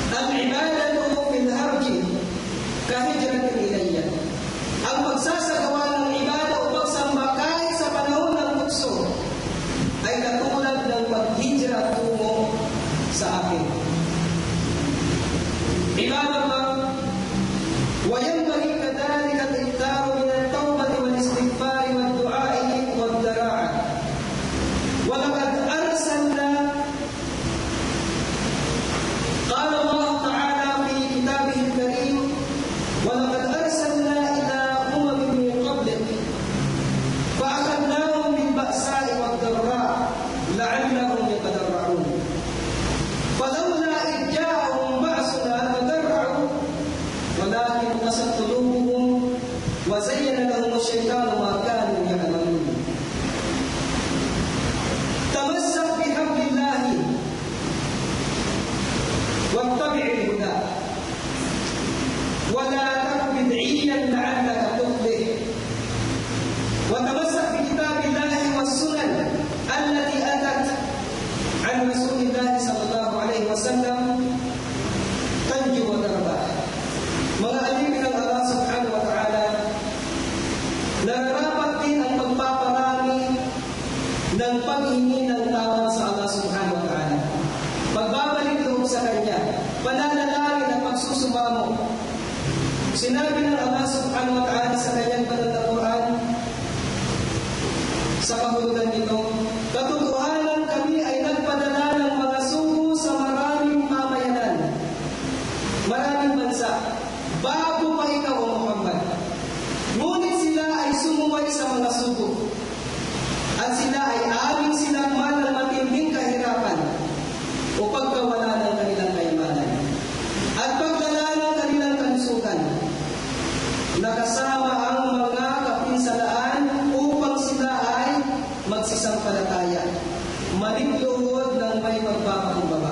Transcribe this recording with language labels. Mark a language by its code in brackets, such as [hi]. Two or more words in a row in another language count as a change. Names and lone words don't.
[ar] العبادة في الهرج كهجرة إلي. [tl] Ang pagsasagawa ng ibada o pagsamba kahit sa panahon ng tukso ay katulad ng paghijra tungo sa akin. [ar] عباد الله، وينبغي كذلك الإكثار من التوبة والاستغفار والدعاء والضراعة. ولقد أرسلنا قال الله تعالى في كتابه الكريم ولقد أرسلنا إلى أمم من قبلك فأخذناهم بالبأساء والضراء لعلهم يتضرعون. فلولا إذ جاءهم بأسنا تضرعوا ولكن قست قلوبهم وزين لهم الشيطان ما كانوا يعملون. تمسك بحبل الله واتبع الهدى ولا تك بدعيا لعلك تفلح. وتمسك بكتاب الله والسنن التي أتت عن رسول الله صلى الله عليه وسلم تنجو وتربح. [tl] Mga alipin ng Allah [ar] سبحانه وتعالى, [tl] nararapat din ang pagpaparami ng paghingi ng tawad sa Allah [ar] سبحانه وتعالى. [tl] Pagbabalik loob sa Kanya, pananalangin at pagsusumamo. Sinabi ng Allah [ar] سبحانه وتعالى [tl] sa Kanyang banal na Quran, sa kahulugan nito, katotohanan kami ay nagpadala ng mga sugo sa maraming mamayanan, maraming bansa, bago pa ikaw o Muhammad. Ngunit sila ay sumuway sa mga sugo, at sila ay aming sinagman ng matinding kahirapan o pagkawala ng kanilang kayamanan at pagdala ng kanilang kalusugan, nakasama ang mga kapinsalaan upang sila ay magsisampalataya, maligluhod ng may pagpapakumbaba.